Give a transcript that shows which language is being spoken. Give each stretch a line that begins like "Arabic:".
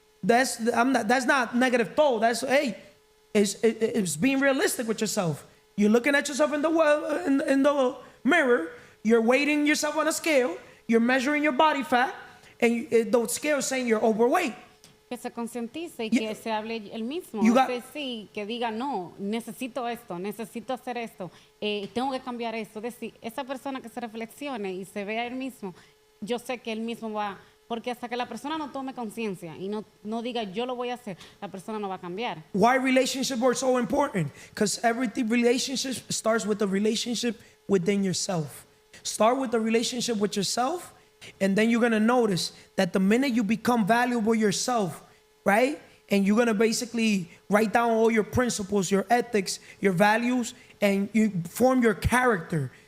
English: That's not negative thought. That's, hey, it's being realistic with yourself. You're looking at yourself in the mirror. You're weighting yourself on a scale. You're measuring your body fat, and the scale is saying you're overweight.
Spanish: Que se concientice y
English: Yeah.
Spanish: que se hable el mismo.
English: You got-
Spanish: Que sí, que diga, no, necesito esto, necesito hacer esto, tengo que cambiar esto. Es decir, esa persona que se reflexione y se vea él mismo, yo sé que él mismo va, porque hasta que la persona no tome conciencia y no diga, yo lo voy a hacer, la persona no va a cambiar.
English: Why relationships are so important? Because everything relationship starts with a relationship within yourself. Start with the relationship with yourself, and then you're gonna notice that the minute you become valuable yourself, right? And you're gonna basically write down all your principles, your ethics, your values, and you form your character.